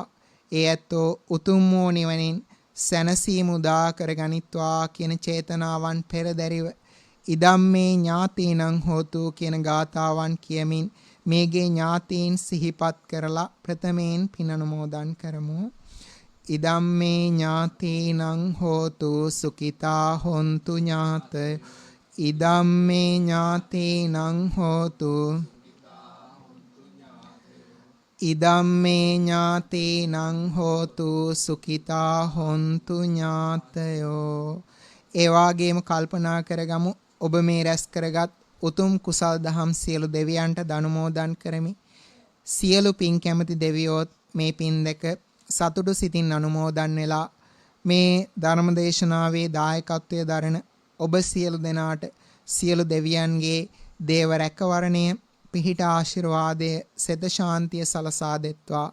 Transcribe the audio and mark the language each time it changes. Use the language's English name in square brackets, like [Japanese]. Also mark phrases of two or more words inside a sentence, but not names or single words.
[Sinhala] ඒ ඇත්තෝ උතුම් වූ නිවනින් සැනසීම උදා කරගනිත්වා කියන චේතනාවන් පෙරදැරිව [Pali] ඉදම්මේ ඥාතීනං හෝතු [Sinhala] කියන ගාථාවන් කියමින් මේගේ ඥාතීන් සිහිපත් කරලා ප්‍රථමයෙන් පින් අනුමෝදන් කරමු. [Pali] ඉදම්මේ ඥාතීනං හෝතු සුඛිතා හොන්තු ඥාත ඉදම්මේ ඥාතීනං හෝතු ඉදම්මේ ඥාතේනං හෝතු සුඛිතා හොන්තු ඥාතයෝ. [Sinhala] ඒ වාගේම කල්පනා කරගමු ඔබ මේ රැස් කරගත් උතුම් කුසල් දහම් සියලු දෙවියන්ට දනුමෝදන් කරමි. සියලු පින් කැමති දෙවියෝත් මේ පින් දෙක සතුටු සිතින් අනුමෝදන් වෙලා මේ ධර්ම දේශනාවේ දායකත්වයේ දරන ඔබ සියලු දෙනාට සියලු දෙවියන්ගේ දේව රැකවරණය පිහිට ආශිර්වාදය සෙත ශාන්තිය සලසා දෙත්වා.